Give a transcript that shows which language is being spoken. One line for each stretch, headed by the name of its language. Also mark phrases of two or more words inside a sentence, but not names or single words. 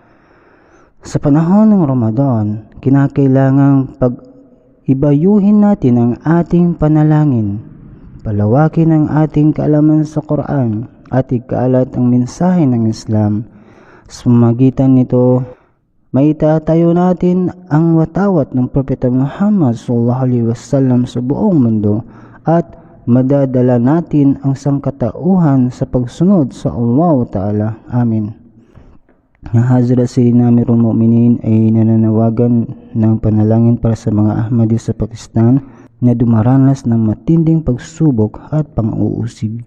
Filipino: Sa panahon ng Ramadan, kinakailangang pag-ibayuhin natin ang ating panalangin, palawakin ang ating kaalaman sa Quran at ikalat ang mensahe ng Islam. Sa pamamagitan nito, maitatayo natin ang watawat ng Propeta Muhammad
Arabic: صلى الله عليه وسلم
Filipino: sa buong mundo at madadala natin ang sangkatauhan sa pagsunod sa Allah Ta'ala. Amin. Ang Hazrat Sayyidina Amirul Mu'minin ay nananawagan ng panalangin para sa mga Ahmadi sa Pakistan na dumaranas ng matinding pagsubok at pang-uusig.